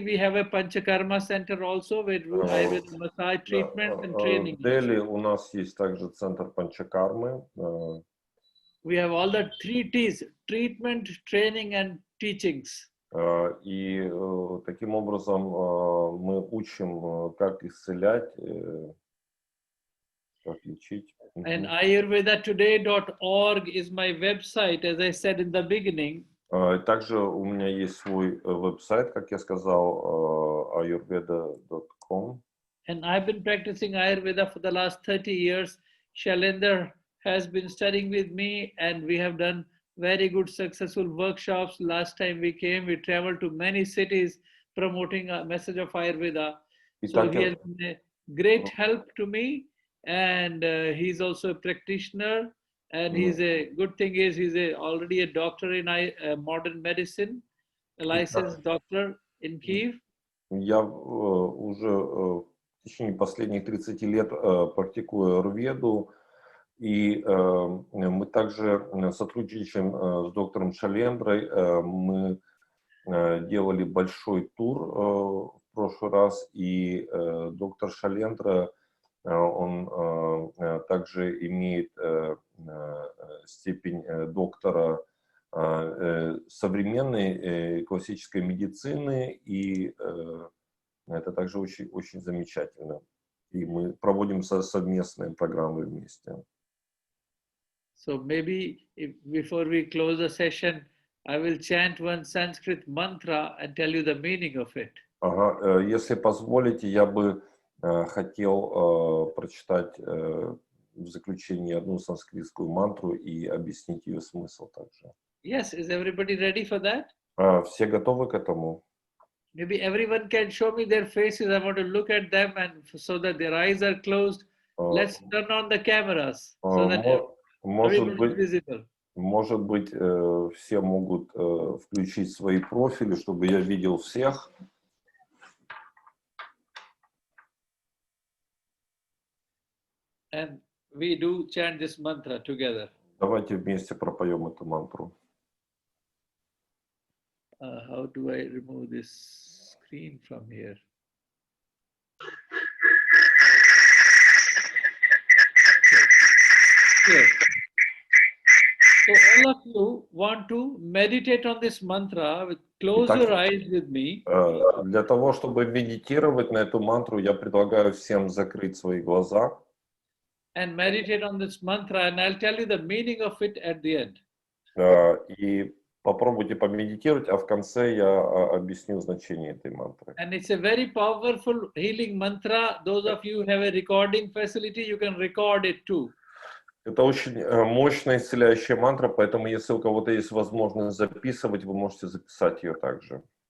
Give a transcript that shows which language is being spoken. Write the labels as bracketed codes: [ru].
[en] we have a Panchakarma center also with massage treatment and training. [ru] В Дели у нас есть также центр Панчакармы. [en] We have all the 3 T's: treatment, training and teachings. [ru] И таким образом мы учим, как исцелять, как лечить. [en] And ayurvedatoday.org is my website, as I said in the beginning. [ru] Также у меня есть свой веб-сайт, как я сказал, ayurveda.com. [en] And I've been practicing Ayurveda for the last 30 years. Shailendra has been studying with me, and we have done very good successful workshops. Last time we came, we traveled to many cities promoting a message of Ayurveda. So he has been a great help to me, and he's also a practitioner. And he's a good thing is he's already a doctor in modern medicine, a licensed doctor in Kyiv. [ru] Я уже в течение последних 30 лет практикую аюрведу, и мы также сотрудничаем с доктором Шалендрой. Мы делали большой тур в прошлый раз, и доктор Шалендра, он также имеет степень доктора современной классической медицины, и это также очень, очень замечательно. И мы проводим совместные программы вместе. [en] So maybe before we close the session, I will chant one Sanskrit mantra and tell you the meaning of it. [ru] Ага, если позволите, я бы хотел прочитать в заключение одну санскритскую мантру и объяснить ее смысл также. [en] Yes, is everybody ready for that? [ru] Все готовы к этому? [en] Maybe everyone can show me their faces. I want to look at them, and so that their eyes are closed. Let's turn on the cameras so that everybody is visible. [ru] Может быть, все могут включить свои профили, чтобы я видел всех. [en] And we do chant this mantra together. [ru] Давайте вместе пропоем эту мантру. [en] How do I remove this screen from here? Okay. Here. So all of you want to meditate on this mantra. Close your eyes with me. [ru] Для того, чтобы медитировать на эту мантру, я предлагаю всем закрыть свои глаза. [en] And meditate on this mantra, and I'll tell you the meaning of it at the end. [ru] И попробуйте помедитировать, а в конце я объясню значение этой мантры. [en] And it's a very powerful healing mantra. Those of you who have a recording facility, you can record it too. [ru] Это очень мощная исцеляющая мантра, поэтому если у кого-то есть возможность записывать, вы можете записать ее также.